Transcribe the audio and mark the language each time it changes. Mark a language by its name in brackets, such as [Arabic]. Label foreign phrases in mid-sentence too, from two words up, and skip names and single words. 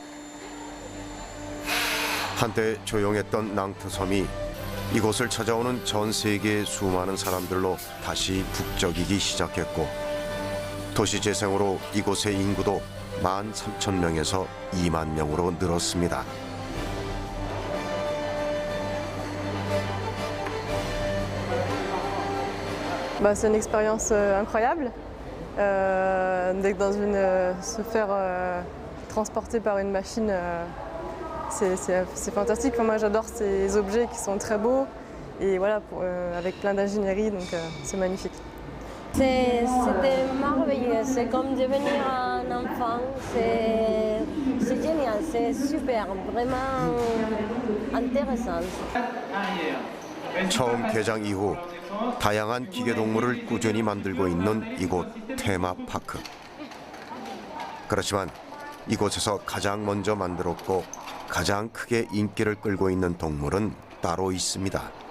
[Korean] 한때 조용했던 낭트섬이 이곳을 찾아오는 전 세계의 수많은 사람들로 다시 북적이기 시작했고 도시 재생으로 이곳의 인구도 13,000명에서 2만 명으로 늘었습니다. [French] C'est une expérience incroyable. D'être dans se faire transporter par une machine, c'est fantastique. Moi, j'adore ces objets qui sont très beaux et voilà, avec plein d'ingénierie, donc c'est magnifique. C'était merveilleux, c'est comme devenir un enfant, c'est génial, c'est super, vraiment intéressant. [Korean] 처음 개장 이후 다양한 기계동물을 꾸준히 만들고 있는 이곳 테마파크. 그렇지만 이곳에서 가장 먼저 만들었고 가장 크게 인기를 끌고 있는 동물은 따로 있습니다.